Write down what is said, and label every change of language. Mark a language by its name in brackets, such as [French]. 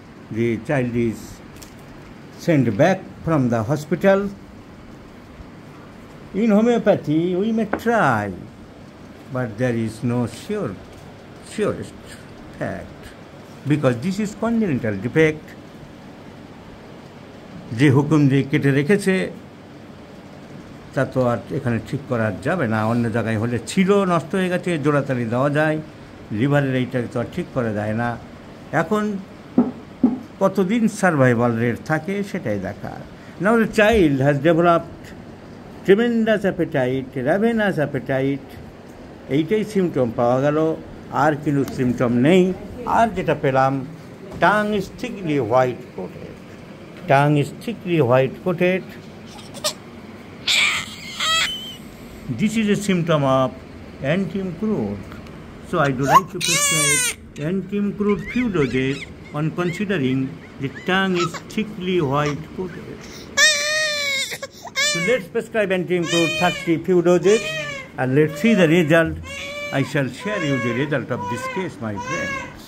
[English] The child is sent back from the hospital. In homeopathy, we may try, but there is no surest fact, because this is congenital defect. [Bangla] যে হুকুম দিয়ে কেটে রেখেছে তা তো আর এখানে ঠিক করা যাবে না। অন্য জায়গায় হলে ছিল, নষ্ট হয়ে গেছে, জোড়াতালি দেওয়া যায়, লিভারের এইটাকে তো আর ঠিক করা যায় না। এখন কতদিন সার্ভাইভাল রেট থাকে সেটাই দেখার। [English] now the child has developed tremendous appetite, ravenous appetite, [Bangla] এইটাই সিমটম পাওয়া গেল, আর কিন্তু সিমটম নেই। আর যেটা পেলাম, [English] Tongue is thickly white coated, tongue is thickly white coated. This is a symptom of Antim crude. So I do like to prescribe Antim crude few doses on considering the tongue is thickly white coated. So let's prescribe Antim crude 30 few doses and let's see the result. I shall share you the result of this case, my friend.